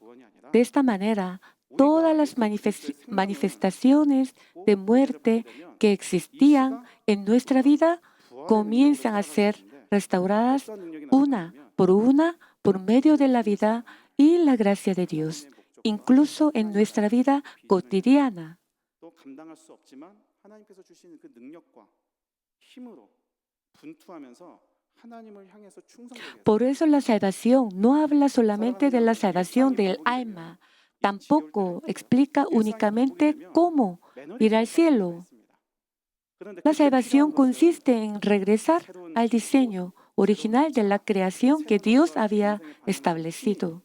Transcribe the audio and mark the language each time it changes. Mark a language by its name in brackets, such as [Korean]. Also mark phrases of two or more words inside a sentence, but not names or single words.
[Spanish] De esta manera, todas las manifestaciones de muerte que existían en nuestra vida comienzan a ser restauradas una por medio de la vida y la gracia de Dios, incluso en nuestra vida cotidiana. [Korean] 또 감당할 수 없지만 하나님께서 주시는 그 능력과 힘으로 분투하면서 하나님을 향해서 충성되게 [Spanish] Por eso la salvación no habla solamente de la salvación del alma, tampoco explica únicamente cómo ir al cielo. La salvación consiste en regresar al diseño original de la creación que Dios había establecido.